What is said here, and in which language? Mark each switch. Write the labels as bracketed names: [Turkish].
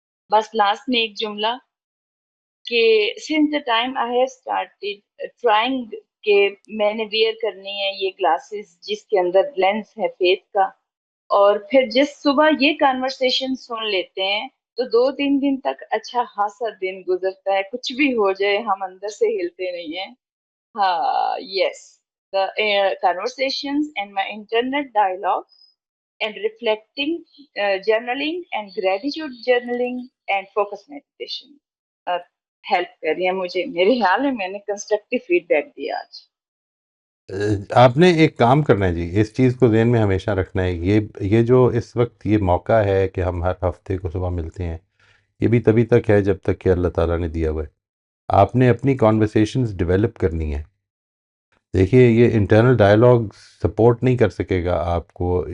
[Urdu] بس لاسٹ میں ایک جملہ کہ [English] since the time I have started trying [Urdu] کہ میں نے ویئر کرنی ہے یہ گلاسز جس کے اندر لینس ہے فیس کا، اور پھر جس صبح یہ کنورسیشن سن لیتے ہیں تو 2-3 دن تک اچھا خاصا دن گزرتا ہے. کچھ بھی ہو جائے ہم اندر سے ہلتے نہیں ہیں. ہاں [English] yes the conversations and my internal dialogue and reflecting, journaling and gratitude journaling and focus meditation [Urdu] help کر رہی ہیں مجھے. میرے خیال میں نے کنسٹرکٹیو فیڈ بیک دیا آج. آپ نے ایک کام کرنا ہے جی، اس چیز کو ذہن میں ہمیشہ رکھنا ہے. یہ جو اس وقت یہ موقع ہے کہ ہم ہر ہفتے کو صبح ملتے ہیں، یہ بھی تبھی تک ہے جب تک کہ اللہ تعالیٰ نے دیا ہوا ہے. آپ نے اپنی کانورسیشنز ڈیولپ کرنی ہے. دیکھیے یہ انٹرنل ڈائلاگ سپورٹ نہیں کر سکے گا آپ کو.